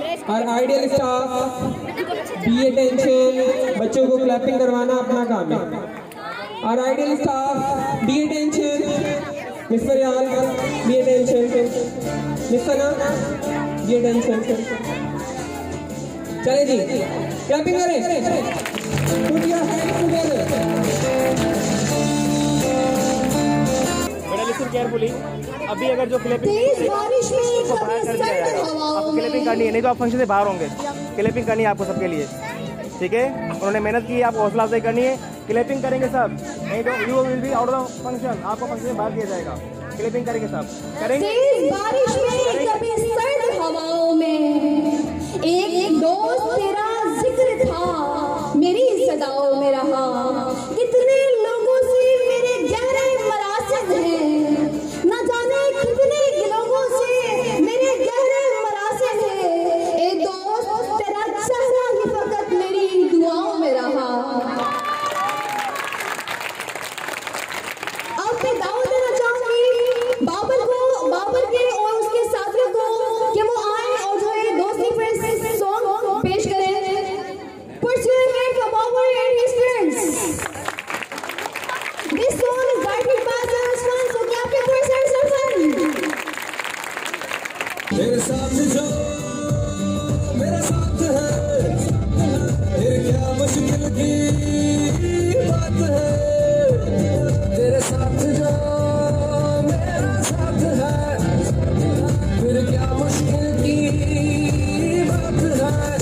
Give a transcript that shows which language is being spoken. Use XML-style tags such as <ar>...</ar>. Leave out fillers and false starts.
<hi>और ideal staff, B attention, बच्चों को क्लैपिंग करवाना अपना काम है। और ideal staff, B attention, miss फरियाल, बी अटेंशन, मिस सना, बी अटेंशन। चले जी, क्लैपिंग करें।</hi> <en>Put your hands together.</en> <hi>बेटा लिसन केयरफुली। अभी अगर जो क्लैपिंग तेज बारिश में आपको बाहर कर दिया जाएगा। आपको क्लैपिंग करनी है, नहीं तो आप फंक्शन से बाहर होंगे। क्लैपिंग करनी है आपको सबके लिए, ठीक है? उन्होंने मेहनत की है, आपको हौसला अफजाई करनी है। क्लैपिंग करेंगे सब, नहीं तो you will be out of function. आपको फंक्शन से बाहर किया जाएगा। क्लैपिंग करेंगे सब, करेंगे। तेज बारिश में कभी सर्द हवाओं में एक दोस्त तेरा जिक्र था, मेरी सदाओं में रहा। कितने लोगों से मेरे गहरे मरासिम हैं, न जाने कितने लोगों से मेरे गहरे मरासिम हैं। ए दोस्त तेरा चेहरा ही फकत मेरी दुआओं में रहा। अब मैं दावत देना चाहूंगी बाबर के और उसके साथियों को कि वो आए और जो है दोस्ती पर सॉन्ग पेश करें।</hi> <en>Put your hand for Babar and his friends. This song is directed by Sarah Swan, so clap your hands and some fun.</en> <hi>मेरे साथ जो मेरा साथ है, फिर क्या मुश्किल की बात है। तेरे साथ जो मेरा साथ है, फिर क्या मुश्किल की बात है।</hi>